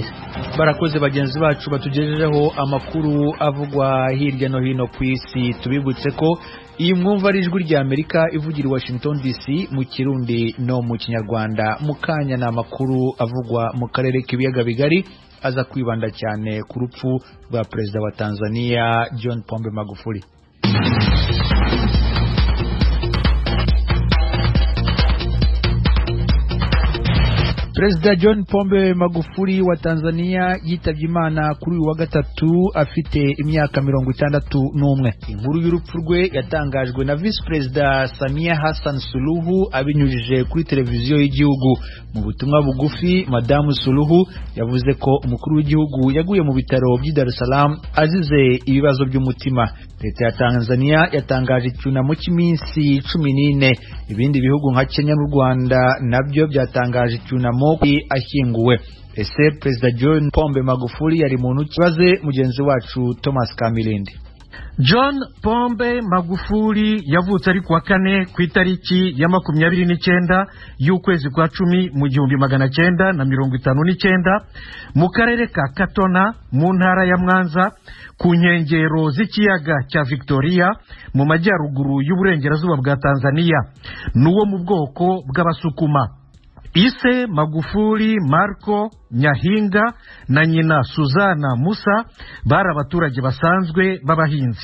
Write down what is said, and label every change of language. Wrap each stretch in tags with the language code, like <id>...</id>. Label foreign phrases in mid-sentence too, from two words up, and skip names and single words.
<rw>Barakoze bagenzi bacu batugejejeho amakuru avugwa hirya no hino ku isi. Tubibutse ko iyi mwumva ari ijwi rya Amerika ivugira i Washington DC mu Kirundi no mu Kinyarwanda. Mukanya na makuru avugwa mu karere k'ibiyaga bigari aza kwibanda cyane ku rupfu rwa Perezida wa Tanzania John Pombe Magufuli. Perezida John Pombe Magufuli wa Tanzania yitabye Imana kuri uyu wa gatatu afite imyaka 61. Inkuru y'urupfu rwe yatangajwe na Vice Perezida Samia Hassan Suluhu abinyujije kuri televiziyo y'igihugu. Mu butumwa bugufi, Madamu Suluhu yavuze ko umukuru w'igihugu yaguye mu bitaro by'i Dar es Salaam azize ibibazo by'umutima. Leta ya Tanzania yatangaje icyunamo cy'iminsi 14. Ibindi bihugu nka Kenya n'u Rwanda nabyo byatangaje icyunamo ashyinguwe. Ese Perezida John Pombe Magufuli yari muntu kibaze mugenzi wacu Thomas Kamilindi. John Pombe Magufuli yavutse ari kuwa kane ku itariki ya 29 y'ukwezi kwa 10 mu 1959 mu karere ka Katona mu ntara ya Mwanza ku nkengero z'ikiyaga cya Victoria mu majyaruguru y'uburengerazuba bwa Tanzania. Nuwo mu bwoko bw'Abasukuma. Ise Magufuli Marco Nyahinga na nyina Suzana Musa bari abaturage basanzwe b'abahinzi.</rw>